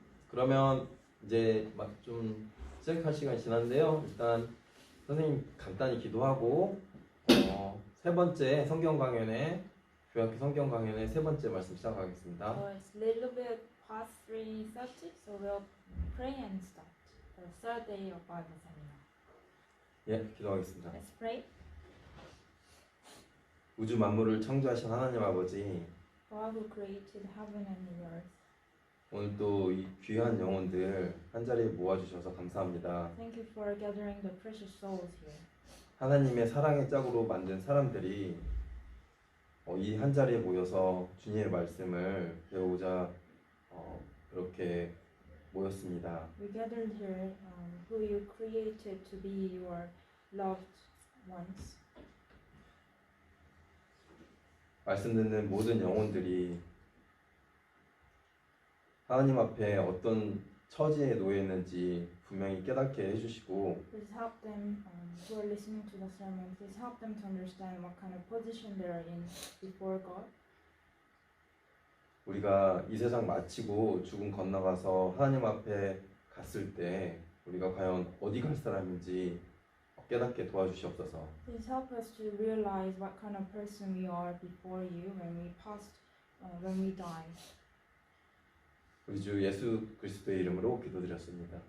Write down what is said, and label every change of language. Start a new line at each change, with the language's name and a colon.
Korean: 그러면 이제 막 좀 시작할 시간이 지났는데요. 일단 선생님 간단히 기도하고 세 번째 성경 강연의 교학교 성경 강연의 세 번째 말씀 시작하겠습니다.
English: It's a little bit past 3:30, so we'll pray and start the third day of Bible seminar.
Korean: 예, 기도하겠습니다.
English: Let's pray.
Korean: 우주 만물을 창조하신 하나님 아버지,
English: God who created heaven and the earth.
Korean: 오늘 또 이 귀한 영혼들 한 자리에 모아주셔서 감사합니다.
English: Thank you for gathering the precious souls here.
Korean: 하나님의 사랑의 짝으로 만든 사람들이 이 한 자리에 모여서 주님의 말씀을 배우고자 이렇게 모였습니다.
English: We gathered here who you created to be your loved ones.
Korean: 말씀 듣는 모든 영혼들이 하나님 앞에 어떤 처지에 놓여 있는지 분명히 깨닫게 해주시고
English: Please help them who are listening to the sermon. Please help them to understand what kind of position they are in before God.
Korean: 우리가 이 세상 마치고 죽음 건너가서 하나님 앞에 갔을 때 우리가 과연 어디 갈 사람인지 깨닫게 도와주시옵소서.
English: Please help us to realize what kind of person we are before you when we die.
Korean: 우리 주 예수 그리스도의 이름으로 기도드렸습니다.